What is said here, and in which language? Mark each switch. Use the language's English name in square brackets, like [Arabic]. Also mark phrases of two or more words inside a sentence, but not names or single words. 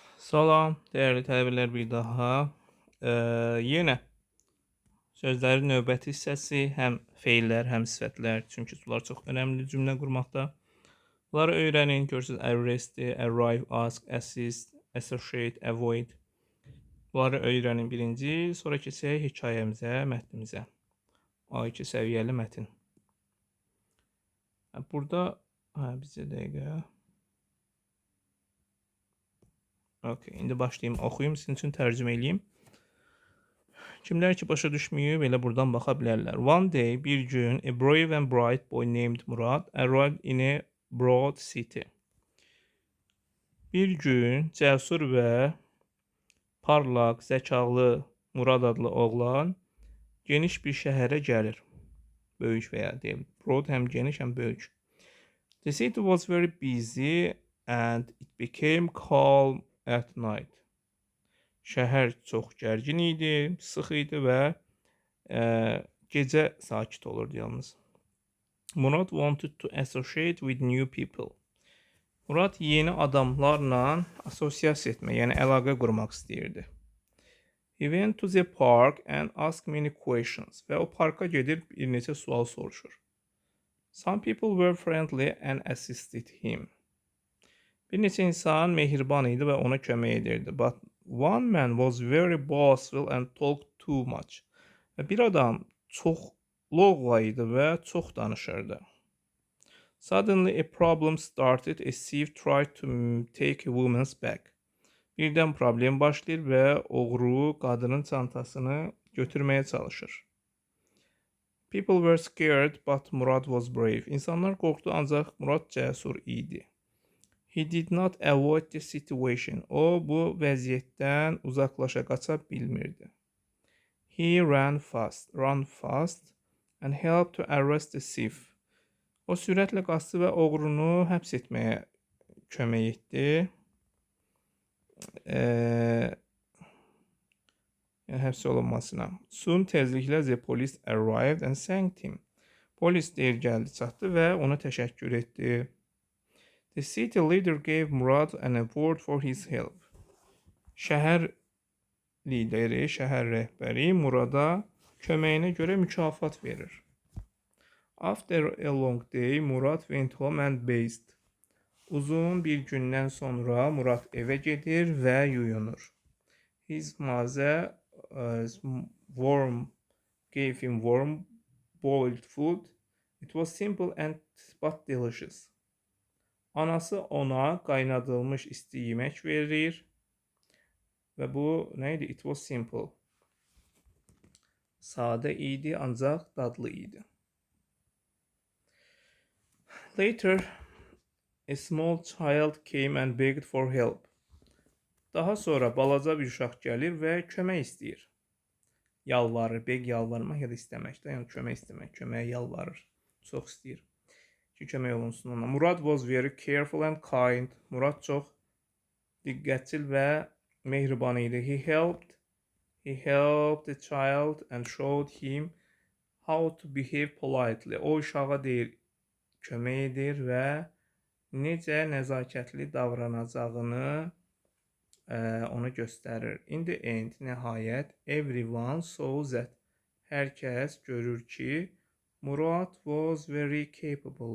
[Azerbaijani] Salam, değerli tələbələr, bir daha. Yenə sözlərin növbəti hissəsi, həm feillər, həm sifətlər, çünki bunlar çox önəmli cümlə qurmaqda. Bunları öyrənin. Görürsünüz, [English] arrest, arrive, ask, assist, associate, avoid. [Azerbaijani] Bunları öyrənin birinci, sonra keçək hekayəmizə, mətnimizə. A2 səviyyəli mətn. Burada, bizə dəqiqə. Okay, indi başlayayım, oxuyum, sizin üçün tərcümə edeyim. Kimlər ki başa düşməyib, elə buradan baxa bilərlər. [English] One day, [Azerbaijani] bir gün, [English] a brave and bright boy named Murad arrived in a broad city. [Azerbaijani] Bir gün, cəsur və parlaq, zəkalı Murad adlı oğlan geniş bir şəhərə gəlir. Böyük və ya deyim, broad həm geniş, həm böyük. [English] The city was very busy and it became calm at night. [Azerbaijani] Şəhər çox gərgin idi, sıx idi və gecə sakit olurdu yalnız. [English] Murad wanted to associate with new people. [Azerbaijani] Murad yeni adamlarla asosiasiya etmək, yəni əlaqə qurmaq istəyirdi. [English] He went to the park and asked many questions. [Azerbaijani] Və o parka gedir, bir neçə sual soruşur. [English] Some people were friendly and assisted him. [Azerbaijani] Bir neçə insan mehriban idi və ona kömək edirdi. [English] But one man was very boastful and talked too much. [Azerbaijani] Və bir adam çox loğla idi və çox danışırdı. [English] Suddenly a problem started. A thief tried to take a woman's bag. [Azerbaijani] Birdən problem başlayır və oğru qadının çantasını götürməyə çalışır. [English] People were scared, but Murad was brave. [Azerbaijani] İnsanlar qorxdu, ancaq Murad cəsur idi. [English] He did not avoid the situation. [Azerbaijani] O bu vəziyyətdən uzaqlaşa qaça bilmirdi. [English] He ran fast and helped to arrest the thief. [Azerbaijani] O sürətlə qaçdı və oğrunu həbs etməyə kömək etdi. Yəni həbs olunmasına. [English] Soon tezliklə the police arrived and thanked him. [Azerbaijani] Polis deyir gəldi, çatdı və ona təşəkkür etdi. [English] The city leader gave Murad an award for his help. [Azerbaijani] Şəhər lideri, şəhər rəhbəri Murada köməyinə görə mükafat verir. [English] After a long day, Murad went home and bathed. [Azerbaijani] Uzun bir gündən sonra Murad evə gedir və yuyunur. [English] His mother gave him warm boiled food. It was simple but delicious. [Azerbaijani] Anası ona qaynadılmış isti yemək verir və bu nə idi? [English] It was simple. [Azerbaijani] Sadə idi, ancaq dadlı idi. [English] Later, a small child came and begged for help. [Azerbaijani] Daha sonra balaca bir uşaq gəlir və kömək istəyir. Yalvarır, beg yalvarmaq ya da istəmək də, yəni kömək istəmək, köməyə yalvarır, çox istəyir. Kömək olunsun ona. [English] Murad was very careful and kind. [Azerbaijani] Murad çox diqqətli və mehriban idi. [English] He helped the child and showed him how to behave politely. [Azerbaijani] O uşağa deyir, kömək edir və necə nəzakətli davranacağını ona göstərir. [English] In the end, nəhayət, everyone saw that. [Azerbaijani] Hər kəs görür ki, Murad [English] was very capable.